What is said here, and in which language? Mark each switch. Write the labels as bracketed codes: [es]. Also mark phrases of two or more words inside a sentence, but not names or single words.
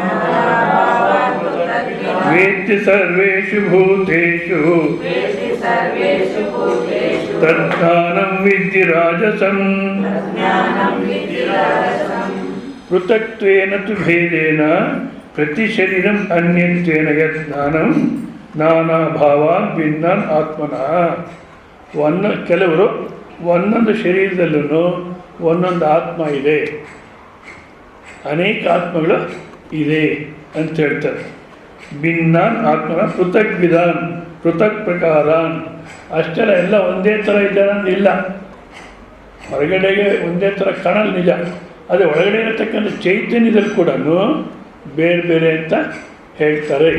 [sa] वेत्ति सर्वेषु भूतेषु तज्ज्ञानं विद्धि राजसम् पृथक्त्वेन तु भेदेन प्रतिशरीरम् अन्यत्वेन यಜ್ಞಾನಂ ನಾನಾ ಭಾವಾನ್ ಭಿನ್ನಾನ್ ಆತ್ಮನಃ. [kn] ಕೆಲವರು ಒಂದೊಂದು ಶರೀರದಲ್ಲೂ ಒಂದೊಂದು ಆತ್ಮ ಇದೆ, ಅನೇಕ ಆತ್ಮಗಳು ಇದೆ ಅಂತ ಹೇಳ್ತಾರೆ. [sa] ಭಿನ್ನಾನ್ ಆತ್ಮನ ಪೃಥಕ್ ವಿಧಾನ್ ಪೃಥಕ್ ಪ್ರಕಾರಾನ್. [kn] ಅಷ್ಟೆಲ್ಲ ಎಲ್ಲ ಒಂದೇ ಥರ ಇದ್ದಾರೆ ಅಂದ್ರೆ ಇಲ್ಲ. ಹೊರಗಡೆಗೆ ಒಂದೇ ಥರ ಕಾಣಲು ನಿಜ, ಅದೇ ಒಳಗಡೆ ಇರತಕ್ಕಂಥ ಚೈತನ್ಯದಲ್ಲಿ ಕೂಡ ಬೇರೆ ಬೇರೆ ಅಂತ ಹೇಳ್ತಾರೆ.